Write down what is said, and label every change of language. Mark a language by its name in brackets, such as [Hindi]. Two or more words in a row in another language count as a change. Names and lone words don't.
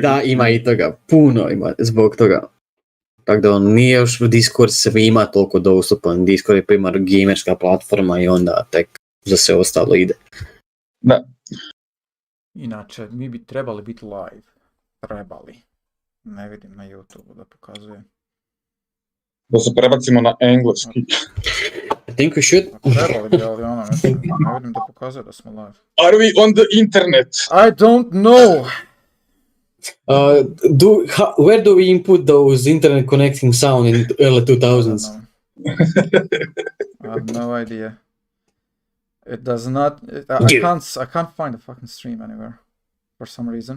[Bosnian] Da, ima i toga, puno ima zbog toga. Tako da nije još Discord svima toliko dostupan, Discord je primar gamerska platforma i onda tek za sve ostalo ide. Da. Inače, mi bi trebali biti live. Ne vidim na YouTube da pokazuje. Da se prebacimo na engleski. [English] I think we should. [Bosnian] Trebali bi, ali ne vidim da pokazuje da smo live. [English] Are we on the internet? I don't know! Where do we input those internet connecting sound in early 2000s? I have no idea. It does not. I can't find the fucking stream anywhere, for some reason.